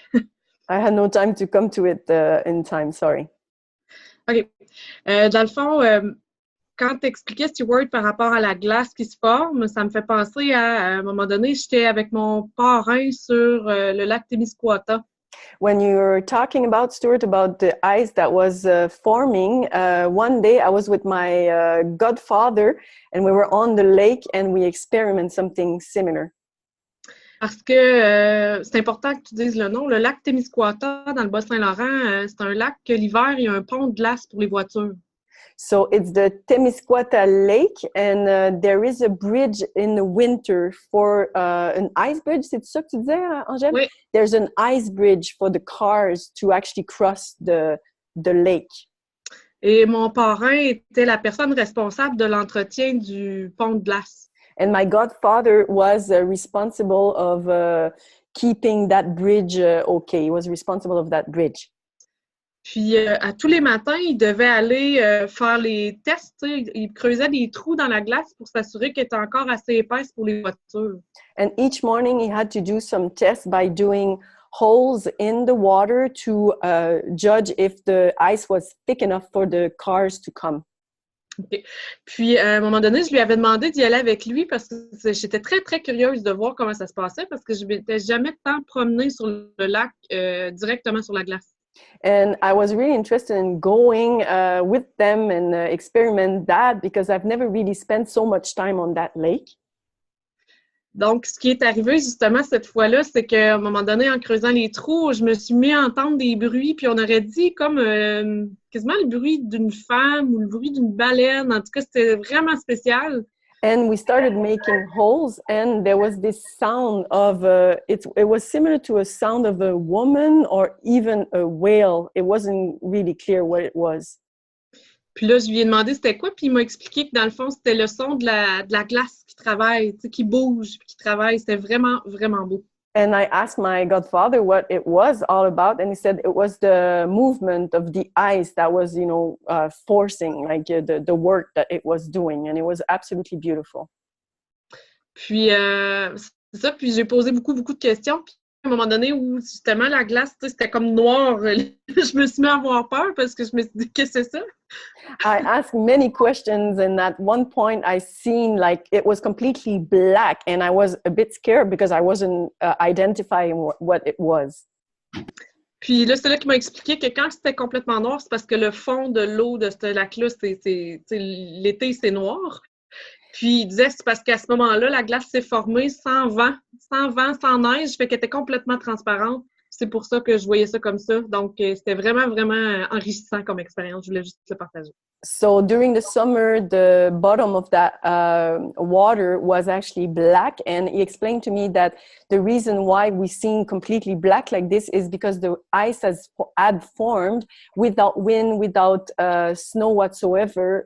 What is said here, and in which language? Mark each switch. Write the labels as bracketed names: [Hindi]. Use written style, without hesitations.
[English] I had no time to come to it in time, sorry. OK. [French] Dans le fond, quand tu expliquais, Stewart, par rapport à la glace qui se forme, ça me fait penser à un moment donné, j'étais avec mon parrain sur le lac Témiscouata. [English] When you were talking about, Stuart, about the ice that was forming, one day I was with my godfather and we were on the lake and we experienced something similar. [French] Parce que c'est important que tu dises le nom. Le lac Témiscouata, dans le Bas-Saint-Laurent, c'est un lac que l'hiver, il y a un pont de glace pour les voitures. [English] So it's the Témiscouata Lake, and there is a bridge in the winter for an ice bridge. [French] C'est ça que tu disais, Angèle? Oui. [English] There's an ice bridge for the cars to actually cross the lake. [French] Et mon parrain était la personne responsable de l'entretien du pont de glace. [English] And my godfather was responsible of keeping that bridge okay. He was responsible of that bridge. [French] Puis, à tous les matins, il devait aller faire les tests. Il creusait des trous dans la glace pour s'assurer qu'elle était encore assez épaisse pour les voitures. [English] And each morning, he had to do some tests by doing holes in the water to judge if the ice was thick enough for the cars to come. Okay. [French] Puis, à un moment donné, je lui avais demandé d'y aller avec lui parce que j'étais très, très curieuse de voir comment ça se passait parce que je ne m'étais jamais tant promenée sur le lac directement sur la glace. [English] And I was really interested in going with them and experiment that because I've never really spent so much time on that lake. [French] Donc, ce qui est arrivé justement cette fois-là, c'est qu'à un moment donné, en creusant les trous, je me suis mis à entendre des bruits, puis on aurait dit comme quasiment le bruit d'une femme ou le bruit d'une baleine. En tout cas, c'était vraiment spécial. [English] And we started making holes, and there was this sound of it was similar to a sound of a woman or even a whale. It wasn't really clear what it was. [French] Puis là, je lui ai demandé c'était quoi, puis il m'a expliqué que dans le fond, c'était le son de la glace qui travaille, tu sais, qui bouge, puis qui travaille. C'était vraiment, vraiment beau. [English] And I asked my godfather what it was all about, and he said it was the movement of the ice that was, forcing, like the work that it was doing, and it was absolutely beautiful. [French] Puis, c'est ça, puis j'ai posé beaucoup, beaucoup de questions, puis à un moment donné où, justement, la glace, tu sais, c'était comme noir, je me suis mis à avoir peur parce que je me suis dit, qu'est-ce que c'est ça? [English] I asked many questions, and at one point I seen like it was completely black, and I was a bit scared because I wasn't identifying what it was. [French] Puis là, c'est là qu'il m'a expliqué que quand c'était complètement noir, c'est parce que le fond de l'eau de ce lac-là, l'été, c'est noir. Puis il disait c'est parce qu'à ce moment-là, la glace s'est formée sans vent, sans neige, fait qu'elle était complètement transparente. C'est pour ça que je voyais ça comme ça. Donc, c'était vraiment, vraiment enrichissant comme expérience. Je voulais juste le partager. [English] So during the summer, the bottom of that water was actually black. And he explained to me that the reason why we seen completely black like this is because the ice had formed without wind, without snow whatsoever.